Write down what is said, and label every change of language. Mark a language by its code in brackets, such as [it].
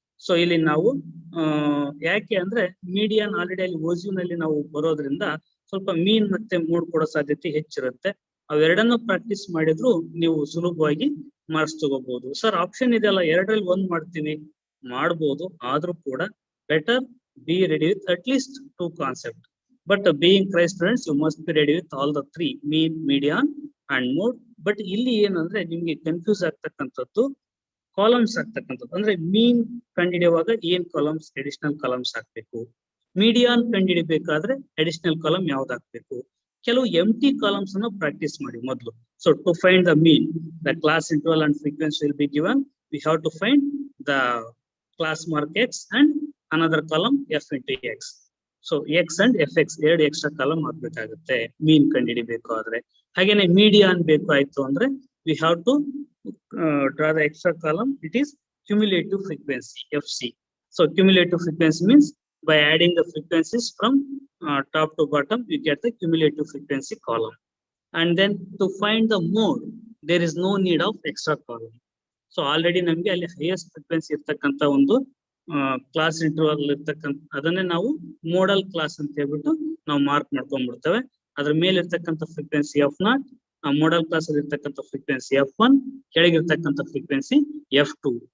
[kn] So ಇಲ್ಲಿ ನಾವು ಯಾಕೆ ಅಂದ್ರೆ ಮೀಡಿಯನ್ ಆಲ್ರೆಡಿ ಅಲ್ಲಿ ಓಜಿವ್ನಲ್ಲಿ ನಾವು ಬರೋದ್ರಿಂದ ಸ್ವಲ್ಪ ಮೀನ್ ಮತ್ತೆ ಮೋಡ್ ಕೊಡೋ ಸಾಧ್ಯತೆ ಹೆಚ್ಚಿರುತ್ತೆ. ಅವೆರಡನ್ನು ಪ್ರಾಕ್ಟೀಸ್ ಮಾಡಿದ್ರು ನೀವು ಸುಲಭವಾಗಿ ಮಾರ್ಕ್ಸ್ ತಗೋಬಹುದು. ಸರ್ ಆಪ್ಷನ್ ಇದೆಯಲ್ಲ, 2ರಲ್ಲಿ 1 ಮಾಡ್ತೀವಿ, ಮಾಡ್ಬೋದು. ಆದ್ರೂ ಕೂಡ [en] Better be ready with at least 2 concepts. But being Christ students, you must be ready with all the 3, mean, median and mode. [kn] But ಇಲ್ಲಿ ಏನಂದ್ರೆ ನಿಮ್ಗೆ ಕನ್ಫ್ಯೂಸ್ ಆಗ್ತಕ್ಕಂಥದ್ದು ಕಾಲಮ್ಸ್ ಆಗ್ತಕ್ಕಂಥದ್ದು. ಅಂದ್ರೆ ಮೀನ್ ಕಂಡುಹಿಡಿಯುವಾಗ ಏನ್ ಕಾಲಮ್ಸ್, ಅಡಿಷನಲ್ ಕಾಲಮ್ಸ್ ಹಾಕ್ಬೇಕು. ಮೀಡಿಯಾನ್ ಕಂಡುಹಿಡಿಬೇಕಾದ್ರೆ ಅಡಿಷನಲ್ ಕಾಲಮ್ ಯಾವ್ದು ಹಾಕ್ಬೇಕು. ಕೆಲವು ಎಂಟಿ ಕಾಲಮ್ಸ್ ಅನ್ನು ಪ್ರಾಕ್ಟೀಸ್ ಮಾಡಿ ಮೊದಲು. [en] So to find the mean, the class interval and frequency will be given. We have to find the class mark x and another column f into x. So x and fx [kn] ಎರಡು extra column ಹಾಕ್ಬೇಕಾಗುತ್ತೆ ಮೀನ್ ಕಂಡುಹಿಡಿಬೇಕಾದ್ರೆ. ಹಾಗೇನೆ ಮೀಡಿಯಾನ್ ಬೇಕು ಆಯ್ತು ಅಂದ್ರೆ [en] we have to draw the extra column. It is cumulative frequency fc. So cumulative frequency means by adding the frequencies from top to bottom you get the cumulative frequency column. And then to find the mode there is no need of extra column. [kn] So already ನಮಗೆ ಅಲ್ಲಿ highest frequency ಇರ್ತಕ್ಕಂತ ಒಂದು class interval ಇರ್ತಕ್ಕಂಥ ಅದನ್ನೇ ನಾವು modal class ಅಂತ ಹೇಳ್ಬಿಟ್ಟು ನಾವು ಮಾರ್ಕ್ ಮಾಡ್ಕೊಂಡ್ಬಿಡ್ತೇವೆ. ಅದ್ರ ಮೇಲೆ ಇರ್ತಕ್ಕಂಥ ಫ್ರೀಕ್ವೆನ್ಸಿ f0, ಮೋಡಲ್ ಕ್ಲಾಸ್ ಅಲ್ಲಿ ಇರ್ತಕ್ಕಂಥ ಫ್ರೀಕ್ವೆನ್ಸಿ f1, ಕೆಳಗಿರ್ತಕ್ಕಂಥ ಫ್ರೀಕ್ವೆನ್ಸಿ f2.